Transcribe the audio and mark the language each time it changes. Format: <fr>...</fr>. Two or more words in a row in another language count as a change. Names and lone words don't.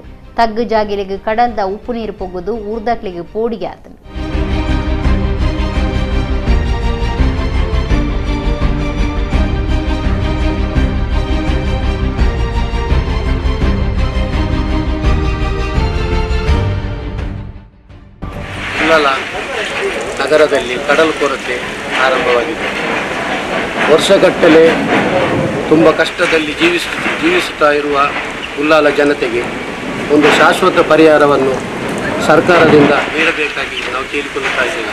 <tcy>ತಗ್ಗು ಜಾಗಿಲೆಗೆ ಕಡಲ್ದ ಉಪ್ಪು ನೀರು ಪೊಗ್ಗುದು ಊರ್ದಾಕ್ಲಿಗೆ ಪೋಡಿಗೆ ಆತನು.</tcy> <kn>ಉಳ್ಳಾಲ ನಗರದಲ್ಲಿ ಕಡಲು ಕೊರತೆ ಆರಂಭವಾಗಿದೆ. ವರ್ಷಗಟ್ಟಲೆ ತುಂಬ ಕಷ್ಟದಲ್ಲಿ ಜೀವಿಸುತ್ತಾ ಇರುವ ಉಳ್ಳಾಲ ಜನತೆಗೆ ಒಂದು ಶಾಶ್ವತ ಪರಿಹಾರವನ್ನು ಸರ್ಕಾರದಿಂದ ನೀಡಬೇಕಾಗಿ ನಾವು ಕೇಳಿಕೊಳ್ಳುತ್ತಾ ಇದ್ದೇವೆ.</kn>